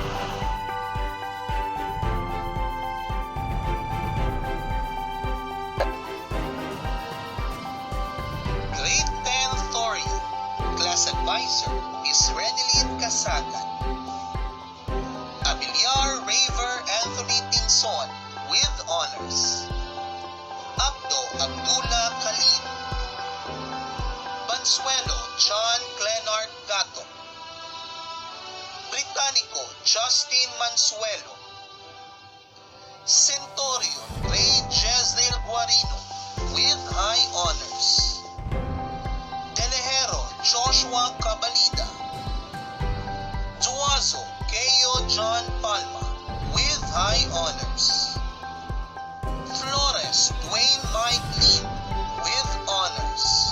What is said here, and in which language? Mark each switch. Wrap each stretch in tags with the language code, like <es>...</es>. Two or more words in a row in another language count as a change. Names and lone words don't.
<en>Grade 10 Thorian, Class Advisor, Miss Renilyn Casagan. Abiliar Raver Anthony Tinson, with honors. Abdo Abdullah Khalid. Bansuelo John Clenart Gato. Británico Justin Mansuelo. Centurion Ray Jezreel Guarino, with high honors. Delejero Joshua Cabalida. Duazo Keyo John Palma, with high honors. Flores Dwayne Mike Lim, with honors.</en>